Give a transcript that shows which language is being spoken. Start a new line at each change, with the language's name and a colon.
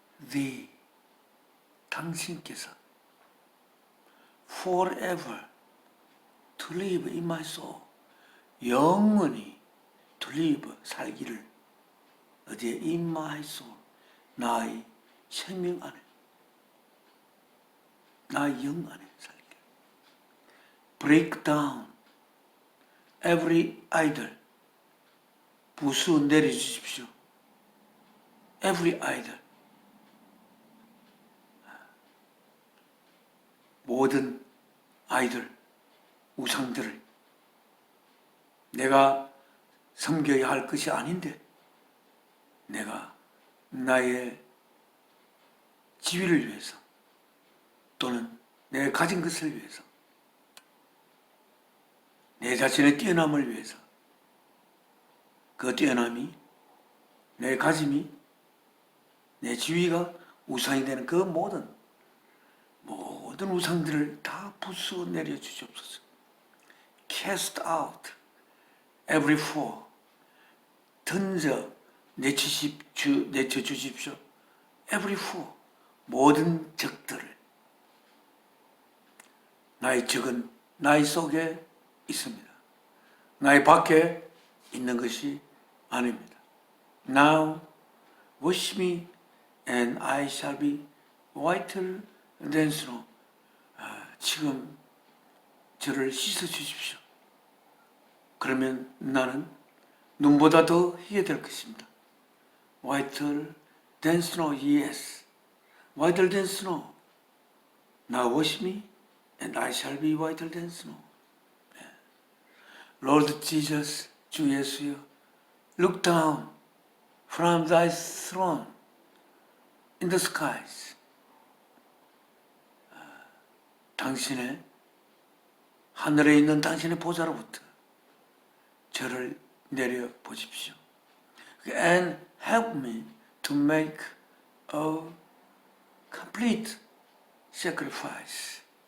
English: thee
Korean: 당신께서
English: forever to live in my soul
Korean: 영원히
English: to live
Korean: 살기를 어디에
English: in my soul
Korean: 나의 생명 안에 나의 영 안에 살기를
English: break down every idol
Korean: 부수 내려주십시오.
English: every idol
Korean: 모든 아이들 우상들을 내가 섬겨야 할 것이 아닌데 내가 나의 지위를 위해서 또는 내가 가진 것을 위해서 내 자신의 뛰어남을 위해서 그 뛰어남이 내 가짐이 내 지위가 우상이 되는 그 모든 우상들을 다 부수어 내려 주시옵소서.
English: Cast out every foe
Korean: 던져 내쳐 주십시오.
English: Every foe
Korean: 모든 적들을 나의 적은 나의 속에 있습니다. 나의 밖에 있는 것이 아닙니다.
English: Now wash me and I shall be whiter than snow.
Korean: 지금 저를 씻어 주십시오. 그러면 나는 눈보다 더 희게 될 것입니다.
English: Whiter than snow, yes. Whiter than snow. Now wash me and I shall be whiter than snow. Lord Jesus,
Korean: 주 예수여,
English: look down from thy throne in the skies.
Korean: 당신의 하늘에 있는 당신의 보좌로부터 저를 내려 보십시오.
English: And help me to make a complete sacrifice.